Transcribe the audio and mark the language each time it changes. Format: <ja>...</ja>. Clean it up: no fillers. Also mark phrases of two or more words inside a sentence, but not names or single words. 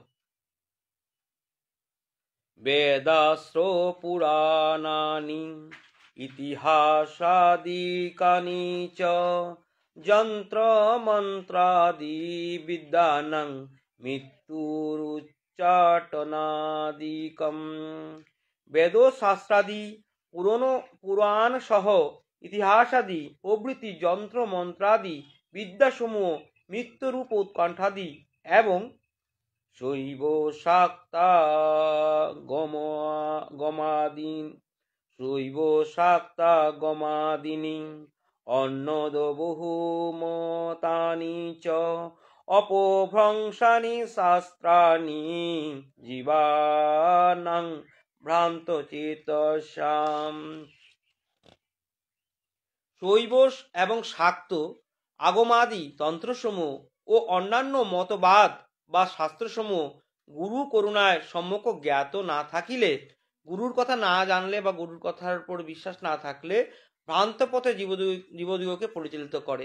<sa>বেদাস্ত্র পুরাণানি ইতিহাসাদিকানি চ যন্ত্র মন্ত্রাদি বিদ্যানাং মৃত্যুরুচ্চাটনাদিকম।</sa> <bn>বেদ শাস্ত্রাদি পুরাণ সহ ইতিহাসাদি প্রভৃতি যন্ত্র মন্ত্রাদি বিদ্যাসমূহ মৃত্যুরূপ উৎকণ্ঠাদি এবং শৈব শাক্তা</bn> <sa>গমাদিন শৈব শাক্তা গমাদিনী অন্নদ বহুমতানি চ অপভ্রংশানি শাস্ত্রাণি জীবানাং ভ্রান্ত চেতসাম।</sa> <bn>শৈব এবং শাক্ত আগমাদি তন্ত্রসমূহ ও অন্যান্য মতবাদ বা শাস্ত্রসমূহ গুরু করুণায় সম্যক জ্ঞাত না থাকিলে, গুরুর কথা না জানলে বা গুরুর কথার উপর বিশ্বাস না থাকলে ভ্রান্ত পথে জীবদিগকে পরিচালিত করে।</bn>